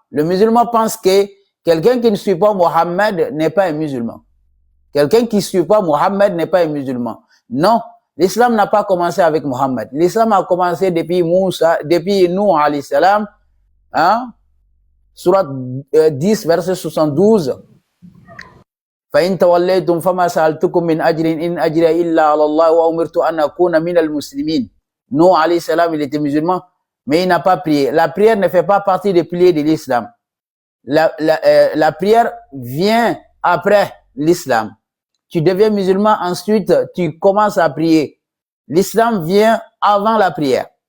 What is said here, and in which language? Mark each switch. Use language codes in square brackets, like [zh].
[fr] Le musulman pense que quelqu'un qui ne suit pas Mohammed n'est pas un musulman. Quelqu'un qui ne suit pas Mohammed n'est pas un musulman. Non, l'islam n'a pas commencé avec Mohammed. L'islam a commencé depuis Moussa, depuis Nuh alayhi salam, hein? Surat 10, verset 72. [ar] فإن توليتم فما سألتكم من أجر إن أجري إلا على الله وأمرت أن أكون من المسلمين. [fr] Nuh alayhi salam, il était musulman, mais il n'a pas prié. La prière ne fait pas partie des piliers de l'islam. La prière vient après l'islam. Tu deviens musulman, ensuite tu commences à prier. L'islam vient avant la prière.